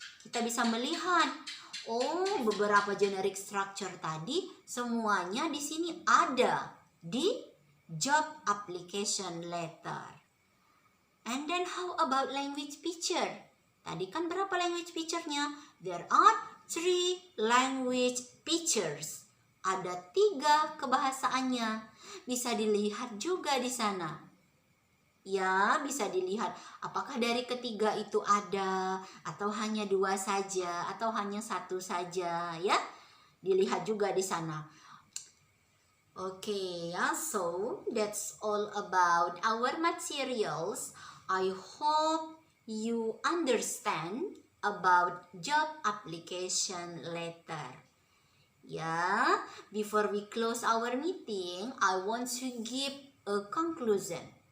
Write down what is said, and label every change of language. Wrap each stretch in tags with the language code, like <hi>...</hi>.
<id>Kita bisa melihat, oh, beberapa generic structure tadi semuanya di sini ada di job application letter.</id> <en>And then how about language picture?</en> <id>Tadi kan berapa</id> <en>language picture-nya? There are 3 language pictures.</en> <id>Ada 3 kebahasaannya. Bisa dilihat juga di sana. Ya, bisa dilihat apakah dari ketiga itu ada atau hanya 2 saja atau hanya 1 saja ya. Dilihat juga di sana.</id> <en>Okay, so that's all about our materials. I hope you understand about job application letter. Yeah, before we close our meeting, I want to give a conclusion.</en>